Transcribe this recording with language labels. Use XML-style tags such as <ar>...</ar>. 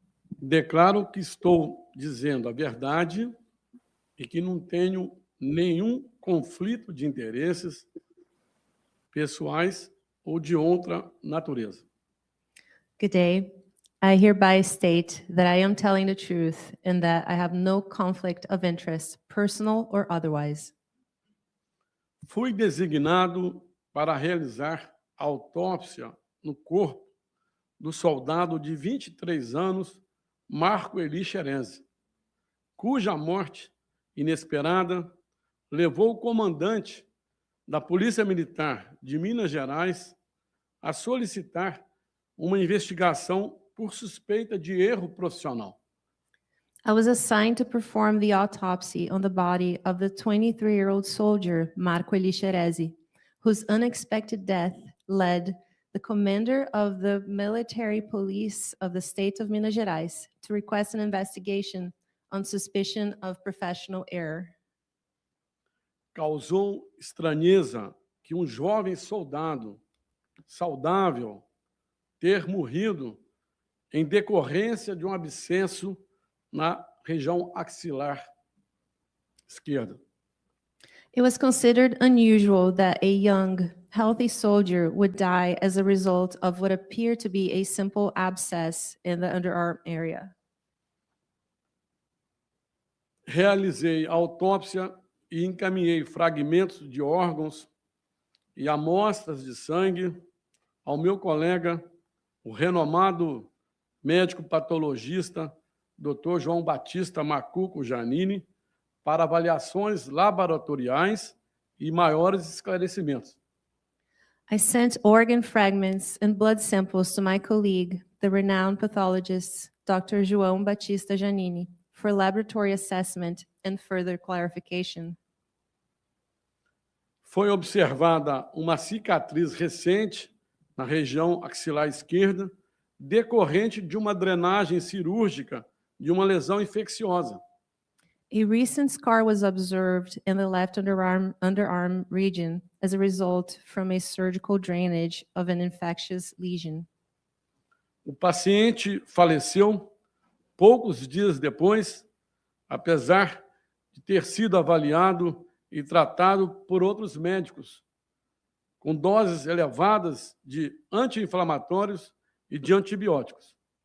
<pt>Declaro que estou dizendo a verdade e que não tenho nenhum conflito de interesses pessoais ou de outra natureza.</pt> <en>Good day. I hereby state that I am telling the truth and that I have no conflict of interest, personal or otherwise.</en> <pt>Fui designado para realizar autópsia no corpo do soldado de 23 anos, Marco Eli Cherez, cuja morte inesperada levou o comandante da Polícia Militar de Minas Gerais a solicitar uma investigação por suspeita de erro profissional.</pt> <en>I was assigned to perform the autopsy on the body of the 23-year-old soldier, Marco Eli Cherez, whose unexpected death led the commander of the military police of the state of Minas Gerais to request an investigation on suspicion of professional error.</en> <pt>Causou estranheza que um jovem soldado saudável ter morrido em decorrência de um abscesso na região axilar esquerda.</pt> <en>It was considered unusual that a young, healthy soldier would die as a result of what appeared to be a simple abscess in the underarm area.</en> <pt>Realizei a autópsia e encaminhei fragmentos de órgãos e amostras de sangue ao meu colega, o renomado médico patologista, Dr. João Batista Macuco Janini, para avaliações laboratoriais e maiores esclarecimentos.</pt> <en>I sent organ fragments and blood samples to my colleague, the renowned pathologist, Dr. João Batista Janini, for laboratory assessment and further clarification.</en> <pt>Foi observada uma cicatriz recente na região axilar esquerda, decorrente de uma drenagem cirúrgica de uma lesão infecciosa.</pt> <en>A recent scar was observed in the left underarm region as a result from a surgical drainage of an infectious lesion.</en> <pt>O paciente faleceu poucos dias depois, apesar de ter sido avaliado e tratado por outros médicos, com doses elevadas de anti-inflamatórios e de antibióticos.</pt>